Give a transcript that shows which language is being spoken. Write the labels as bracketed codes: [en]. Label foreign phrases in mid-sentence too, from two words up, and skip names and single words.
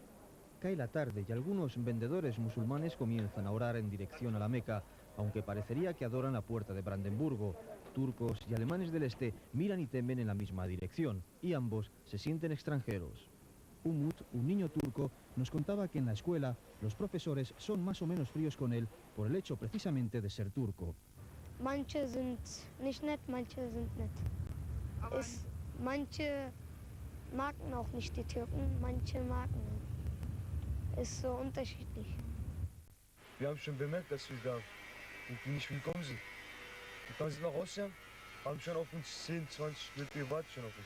[es] Cae la tarde y algunos vendedores musulmanes comienzan a orar en dirección a la Meca, aunque parecería que adoran la puerta de Brandenburgo. Turcos y alemanes del este miran y temen en la misma dirección, y ambos se sienten extranjeros. Umut, un niño turco, nos contaba que en la escuela los profesores son más o menos fríos con él por el hecho precisamente de ser turco. [de] Manche sind nicht nett, manche sind nett. Manche magten auch nicht die Türken, manche magten. Ist so unterschiedlich. Wir haben schon bemerkt, dass wir da nicht willkommen sind. Und dann sind wir rausgegangen, haben schon auf uns 10, 20 Leute gewartet schon auf uns.